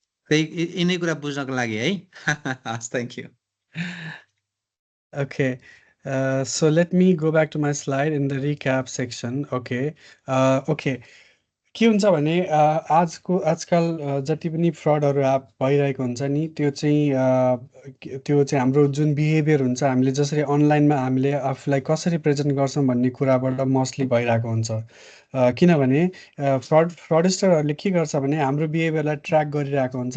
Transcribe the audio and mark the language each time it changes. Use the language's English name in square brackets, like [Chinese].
[Nepali] त्यही यिनै कुरा बुझ्नको लागि है। [English] हस्, thank you. Okay, so let me go back to my slide in the recap section. Okay, okay. [Nepali] के हुन्छ भने आजकल जति पनि फ्रडहरू भइरहेको हुन्छ नि, त्यो चाहिँ हाम्रो जुन बिहेभियर हुन्छ, हामीले जसरी अनलाइनमा हामीले आफूलाई कसरी प्रेजेन्ट गर्छौँ भन्ने कुराबाट मोस्टली भइरहेको हुन्छ। किनभने फ्रडस्टरहरूले के गर्छ भने हाम्रो बिहेभियरलाई ट्र्याक गरिरहेको हुन्छ।